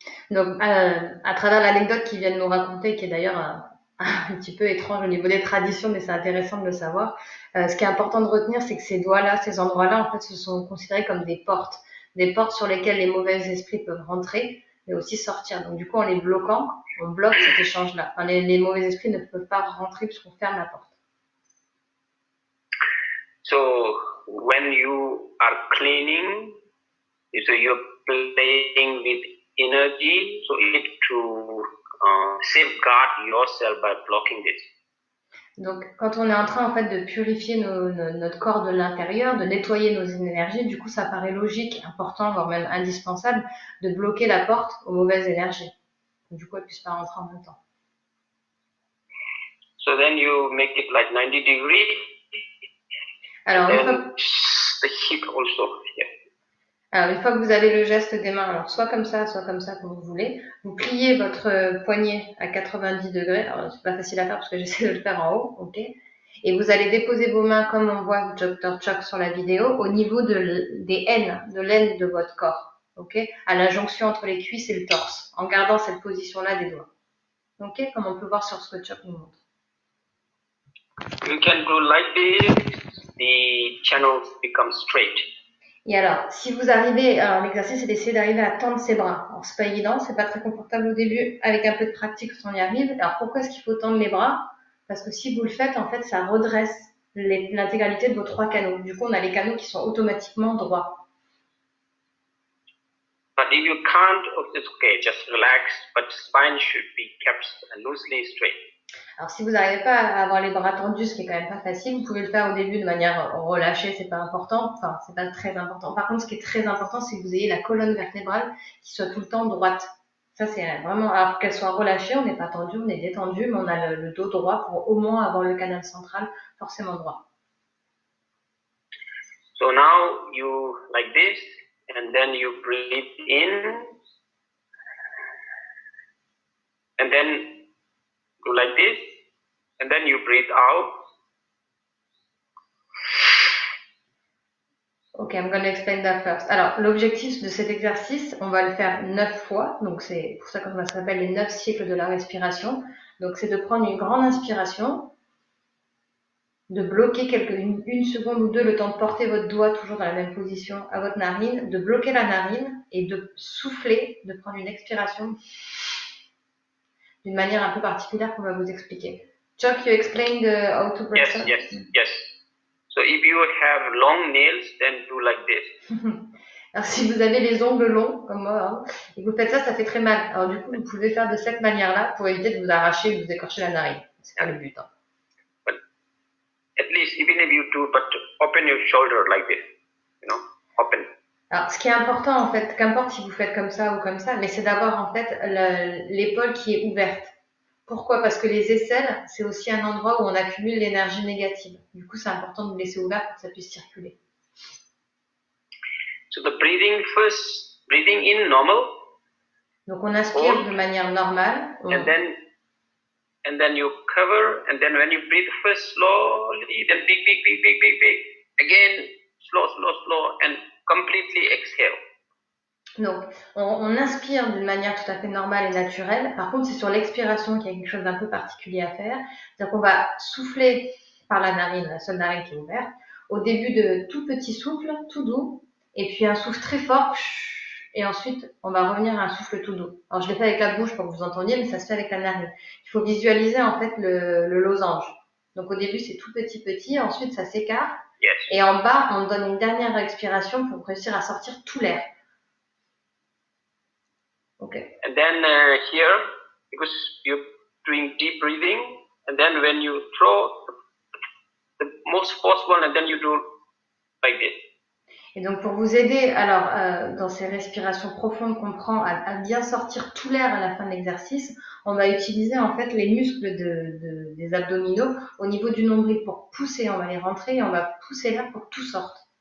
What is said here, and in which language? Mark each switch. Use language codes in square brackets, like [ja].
[fr] Donc, à travers l'anecdote qu'il vient de nous raconter, qui est d'ailleurs un petit peu étrange au niveau des traditions, mais c'est intéressant de le savoir, ce qui est important de retenir, c'est que ces doigts-là, ces endroits-là, en fait, se sont considérés comme des portes sur lesquelles les mauvais esprits peuvent rentrer, mais aussi sortir. Donc du coup, en les bloquant, on bloque cet échange-là. Enfin, les mauvais esprits ne peuvent pas rentrer puisqu'on ferme la porte. [en] So when you are cleaning, so you're playing with energy, so you need to safeguard yourself by blocking this. [fr] Donc, quand on est en train en fait de purifier notre corps de l'intérieur, de nettoyer nos énergies, du coup, ça paraît logique, important, voire même indispensable, de bloquer la porte aux mauvaises énergies. Du coup, elles ne puissent pas rentrer en même temps. [en] So then you make it like 90 degrees. [fr] Alors, [en] the hip also here. [fr] Alors, une fois que vous avez le geste des mains, alors soit comme ça, comme vous voulez, vous pliez votre poignet à 90 degrés. Alors, c'est pas facile à faire parce que j'essaie de le faire en haut, ok? Et vous allez déposer vos mains comme on voit Dr. Chuck sur la vidéo, au niveau des aines, de l'aine de votre corps, ok? À la jonction entre les cuisses et le torse, en gardant cette position-là des doigts. Ok? Comme on peut voir sur ce que Chuck nous montre. [en] You can do like this, the channels become straight. [fr] Et alors, si vous arrivez, alors l'exercice c'est d'essayer d'arriver à tendre ses bras. Alors c'est pas évident, c'est pas très confortable au début, avec un peu de pratique on y arrive. Alors pourquoi est-ce qu'il faut tendre les bras? Parce que si vous le faites, en fait, ça redresse l'intégralité de vos 3 canaux. Du coup, on a les canaux qui sont automatiquement droits. [en] But if you can't, it's okay, just relax, but spine should be kept loosely straight. [fr] Alors si vous n'arrivez pas à avoir les bras tendus, ce qui est quand même pas facile, vous pouvez le faire au début de manière relâchée, c'est pas important, enfin c'est pas très important. Par contre, ce qui est très important, c'est que vous ayez la colonne vertébrale qui soit tout le temps droite. Ça c'est vraiment, alors qu'elle soit relâchée, on n'est pas tendu, on est détendu, mais on a le dos droit pour au moins avoir le canal central forcément droit. [en] So now you like this, and then you breathe in, and then go like this, and then you breathe out. Ok, I'm going to explain that first. [fr] Alors, l'objectif de cet exercice, on va le faire 9 fois. Donc, c'est pour ça que ça s'appelle les 9 cycles de la respiration. Donc, c'est de prendre une grande inspiration, de bloquer une seconde ou deux le temps de porter votre doigt toujours dans la même position à votre narine, de bloquer la narine et de souffler, de prendre une expiration d'une manière un peu particulière qu'on va vous expliquer. [en] Chuck, you explained how to breathe. Yes. So if you have long nails, then do like this. [fr] Alors si vous avez les ongles longs, comme moi, hein, et que vous faites ça, ça fait très mal. Alors du coup, vous pouvez faire de cette manière-là pour éviter de vous arracher ou de vous écorcher la narine. C'est pas le but. Hein. [en] But at least even if you do, but open your shoulder like this, open. [fr] Alors ce qui est important en fait, qu'importe si vous faites comme ça ou comme ça, mais c'est d'avoir en fait l'épaule qui est ouverte. Pourquoi? Parce que les aisselles, c'est aussi un endroit où on accumule l'énergie négative. Du coup, c'est important de vous laisser ouvert pour que ça puisse circuler. [en] So the breathing in normal. [fr] Donc on inspire de manière normale. [en] And then you cover, and then when you breathe first slowly, then big. Again, slow, and completely exhale. [fr] Donc, on inspire d'une manière tout à fait normale et naturelle. Par contre, c'est sur l'expiration qu'il y a quelque chose d'un peu particulier à faire. C'est-à-dire qu'on va souffler par la narine, la seule narine qui est ouverte, au début de tout petit souffle, tout doux, et puis un souffle très fort, et ensuite, on va revenir à un souffle tout doux. Alors, je l'ai fait avec la bouche pour que vous entendiez, mais ça se fait avec la narine. Il faut visualiser, en fait, le losange. Donc, au début, c'est tout petit, ensuite, ça s'écarte. [en] Yes. [fr] Et en bas, on donne une dernière expiration pour réussir à sortir tout l'air. [en] Okay. And then here, because you're doing deep breathing, and then when you throw the most forceful, and then you do like this. [fr] Et donc pour vous aider, alors dans ces respirations profondes qu'on prend à bien sortir tout l'air à la fin de l'exercice, on va utiliser en fait les muscles des abdominaux au niveau du nombril pour pousser, on va les rentrer et on va pousser l'air pour que tout sorte.